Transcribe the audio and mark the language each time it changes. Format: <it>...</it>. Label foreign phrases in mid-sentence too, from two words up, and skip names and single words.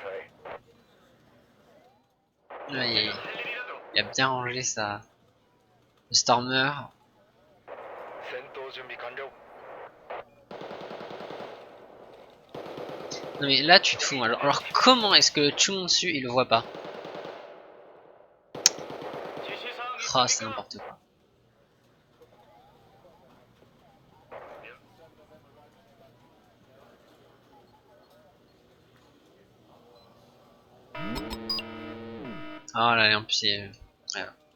<fr>Ouais,</fr> <ko>할 일이라도.</ko> <fr>il a bien rangé ça. Le Stormer.</fr> <ja>戦闘準備完了.</ja> <fr>Non mais là tu te fous. Alors comment est-ce que le Chumonsu il le voit pas?</fr> <ko>지시사항</ko> <fr>Ah, c'est</fr> <ko>있습니까?</ko> <fr>n'importe quoi. Oh là là, en plus c'est... Voilà.</fr>